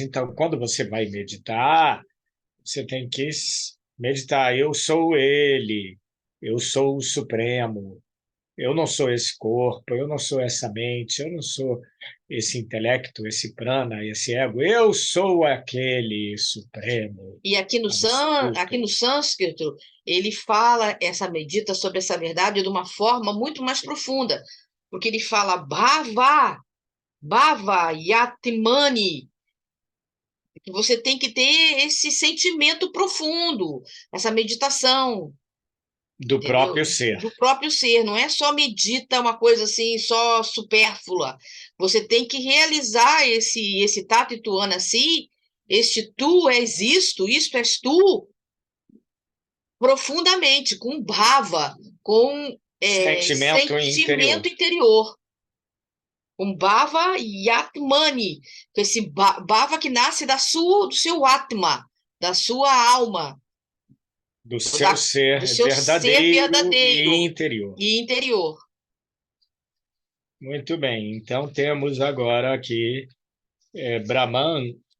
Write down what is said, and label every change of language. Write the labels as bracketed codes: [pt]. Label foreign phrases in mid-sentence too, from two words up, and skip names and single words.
[pt] Então, quando você vai meditar, você tem que meditar: eu sou ele, eu sou o Supremo, eu não sou esse corpo, eu não sou essa mente, eu não sou esse intelecto, esse prana, esse ego, eu sou aquele Supremo. E aqui no sânscrito, ele medita sobre essa verdade de uma forma muito mais profunda, porque ele fala [sa] bhava yatmani, [pt] que você tem que ter esse sentimento profundo, essa meditação. Do próprio ser. Do próprio ser, não é só medita uma coisa assim, só supérflua. Você tem que realizar esse [sa] tati tuana si, [pt] este tu és isto és tu, profundamente, com bhava, com sentimento interior. Com [sa] bhava yatmani, [pt] com esse bhava que nasce do seu atma, da sua alma. Do seu ser verdadeiro e interior. Muito bem. Então, temos agora aqui Brahman.